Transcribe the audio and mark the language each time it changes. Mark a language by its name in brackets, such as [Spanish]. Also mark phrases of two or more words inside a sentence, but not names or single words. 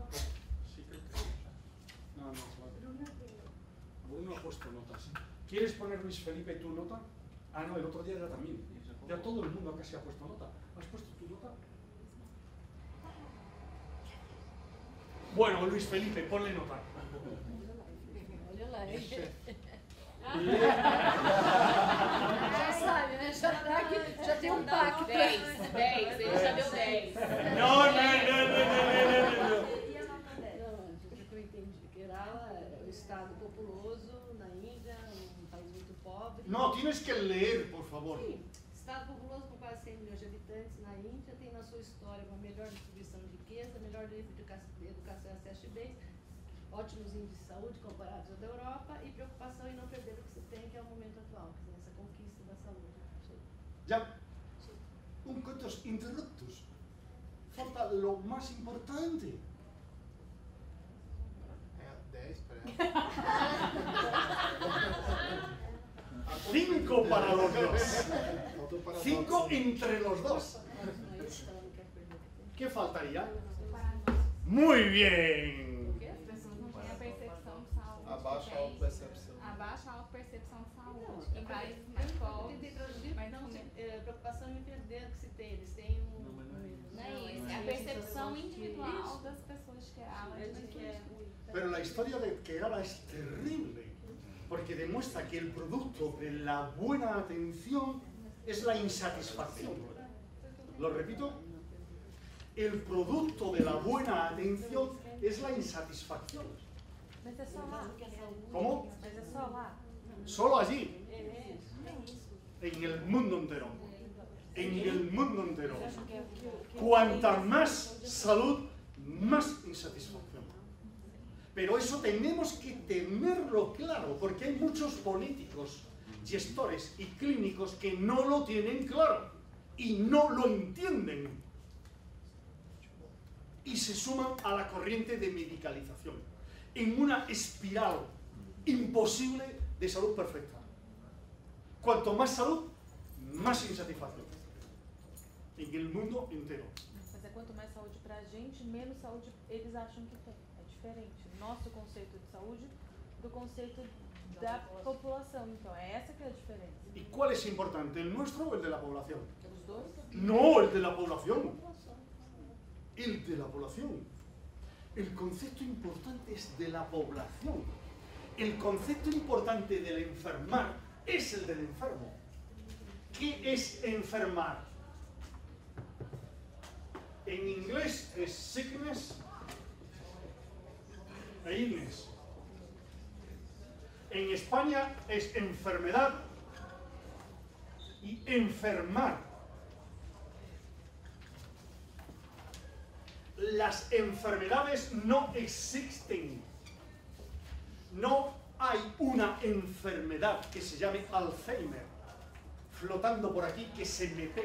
[Spanish] Sí, creo que sí. No, vale. Bruno ha puesto notas. ¿Quieres poner, Luis Felipe, tu nota? Ah, no, el otro día ya también. Ya todo el mundo casi ha puesto nota. ¿Has puesto tu nota? Bueno, Luis Felipe, ponle nota. [Portuguese] Já sabe, né? Já tá aqui, já tem um pacto. 10, ele já deu 10. [Spanish] No. [Portuguese] E a nota 10? Não, o que eu entendi, Kerala é um estado populoso na Índia, um país muito pobre. [Spanish] No, tienes que leer, por favor. [Portuguese] Sim, estado populoso com quase 100 milhões de habitantes na Índia, tem na sua história uma melhor distribuição de riqueza, melhor nível de educação e acesso de bens, ótimos índices de saúde comparados ao da Europa e preocupação em não perder o que se tem, que é o momento atual, quer dizer, essa conquista da saúde. [Spanish] Ya. Un [Latin] coitos interruptus. [Spanish] Falta lo más importante. 10 para 5 para los dos. [Portuguese] Faltou para [Spanish] 5 entre los dos. [Portuguese] Não é isso que ela não quer perder o que tem. [Spanish] ¿Qué faltaría? Muy bien. [Portuguese] As pessoas não têm a percepção de saúde. Abaixa a autopercepção. Abaixa a autopercepção de saúde. Não, Em países eu mais pobres. tentei traduzir, mas não, também- preocupação em perder o que se tem, eles têm um... Não é isso, é a percepção individual das pessoas que elas [Spanish] Pero la historia de Kerala es terrible, porque demuestra que el producto de la buena atención es la insatisfacción. ¿Lo repito? El producto de la buena atención es la insatisfacción. [Portuguese] Mas é só lá. [Spanish] ¿Cómo? [Portuguese] Mas é só lá. [Spanish] Solo allí, en el mundo entero. En el mundo entero. Cuanta más salud, más insatisfacción. Pero eso tenemos que tenerlo claro, porque hay muchos políticos, gestores y clínicos que no lo tienen claro y no lo entienden. Y se suman a la corriente de medicalización, en una espiral imposible de salud perfecta. Cuanto más salud, más insatisfacción. En el mundo entero. [Portuguese] Mas é quanto mais saúde pra gente, menos saúde eles acham que tem. É diferente. Nosso conceito de saúde do conceito da população. Então, é essa que é a diferença. [Spanish] ¿Y cuál es importante, el nuestro o el de la población? [Portuguese] Os dois? [Spanish] No, el de la población. El de la población. El concepto importante es de la población. El concepto importante del enfermar es el del enfermo. ¿Qué es enfermar? En inglés es sickness e illness. En España es enfermedad y enfermar. Las enfermedades no existen. No hay una enfermedad que se llame Alzheimer flotando por aquí que se me pega.